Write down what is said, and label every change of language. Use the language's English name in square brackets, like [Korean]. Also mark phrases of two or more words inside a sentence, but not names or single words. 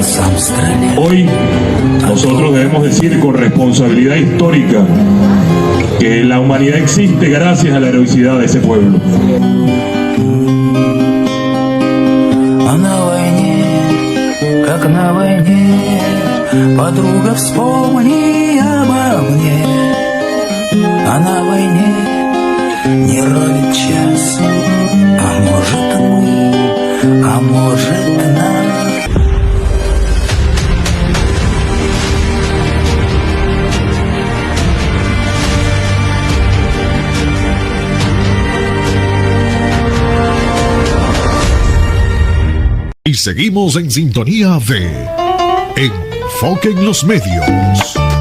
[Spanish] Hoy nosotros debemos decir con responsabilidad histórica que la humanidad existe gracias a la heroicidad de ese pueblo. [Russian] Подруга, вспомни обо мне, а на войне не ровен час, а может мы, а может нам. [Spanish] Y seguimos en sintonía de Enfoque en los Medios.